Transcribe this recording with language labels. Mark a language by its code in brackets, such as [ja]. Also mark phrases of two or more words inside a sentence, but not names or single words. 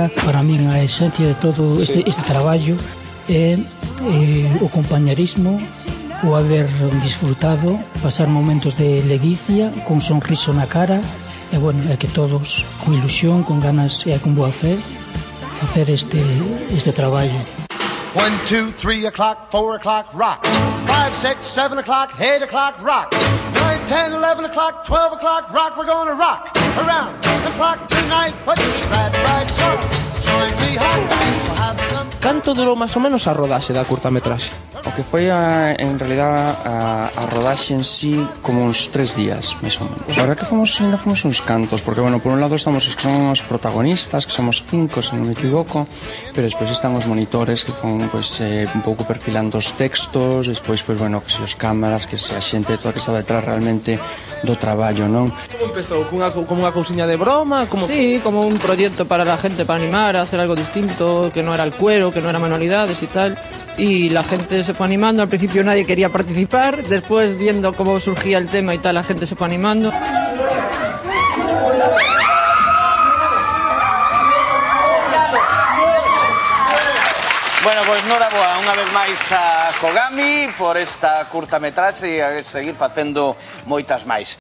[gl] Para min a esencia de todo este traballo é o compañerismo, o haber disfrutado, pasar momentos de ledicia, con sonriso na cara, e bueno, é que todos, con ilusión, con ganas e con boa fe, facer este traballo. [en] 1, 2, 3 o'clock, 4 o'clock, rock. 5, 6, 7 o'clock, 8 o'clock, rock. 9, 10, 11 o'clock, 12 o'clock, rock. We're gonna rock around the clock tonight. Put your glad rags on. Join me home. We'll have some... [gl] Canto durou máis ou menos a rodaxe da curtametraxe? O que foi en realidad a rodaxe en sí como uns 3 días, máis ou menos. A verdad que fomos uns cantos, porque, bueno, por un lado estamos os que son os protagonistas, que somos 5, se non me equivoco, pero despois están os monitores que fon, pues, un pouco perfilando os textos, despois, pues, bueno, que se os cámaras, que se a xente toda que estaba detrás realmente do traballo, non? Como empezou? Como unha cousiña de broma? [es] Sí, como un proyecto para la gente, para animar a hacer algo distinto, que no era el cuero, que no era manualidades y tal. Y la gente se fue animando, al principio nadie quería participar, después viendo cómo surgía el tema y tal, la gente se fue animando. [gl] Bueno, pois noraboa unha vez máis a COGAMI por esta curtametraxe e a seguir facendo moitas máis.